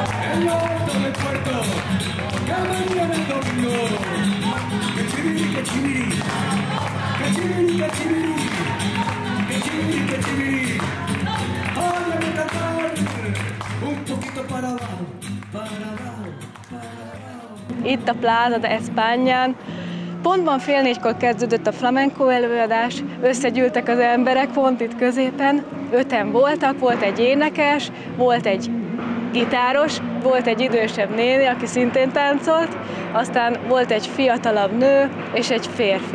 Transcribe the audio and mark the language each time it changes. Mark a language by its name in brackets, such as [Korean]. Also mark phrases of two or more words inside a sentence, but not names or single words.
[Spanish] el norte del puerto, que mañana es domingo. Que chibiri, que chibiri, que chibiri, que chibiri, que chibiri, que chibiri. Óyeme cantar un poquito para abajo, para abajo, para abajo. [Hungarian] Itt a Plaza de Españán pontban 3:30-kor kezdődött a flamenco előadás, összegyűltek az emberek pont itt középen, 5-en voltak, volt egy énekes, volt egy gitáros, volt egy idősebb néni, aki szintén táncolt, aztán volt egy fiatalabb nő és egy férfi.